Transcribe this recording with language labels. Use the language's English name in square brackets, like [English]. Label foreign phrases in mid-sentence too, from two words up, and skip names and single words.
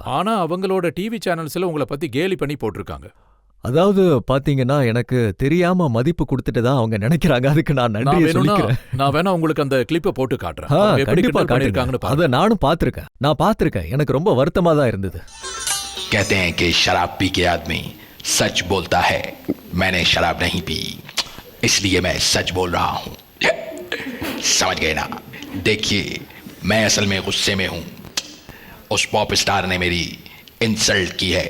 [Tamil] ஆனா அவங்களோட டிவி சேனல்ஸ்ல உங்களை பத்தி கேலி பண்ணி போட்டிருக்காங்க. அதாவது பாத்தீங்கன்னா, எனக்கு தெரியாம மதிப்பு கொடுத்துட்டதா அவங்க நினைக்கிறாங்க. அதுக்கு நான் நன்றியை சொல்லிக்கிறேன். நான் வேணா உங்களுக்கு அந்த கிளிப்பை போட்டு காட்டுறேன். அவங்க எப்படி கண்டிப்பா கிண்டல் பண்ணிருக்காங்கன்னு காட்டுங்க. பாருங்க. அதை நானும் பார்த்திருக்கேன். நான் பார்த்திருக்கேன். எனக்கு ரொம்ப வருத்தமா தான் இருந்தது. [Hindi] कहते हैं कि शराब पी के आदमी सच बोलता है. मैंने शराब नहीं पी, इसलिए मैं सच बोल रहा हूं. समझ गए ना? देखिए, मैं असल में गुस्से में हूं. उस पॉप स्टार ने मेरी इंसल्ट की है.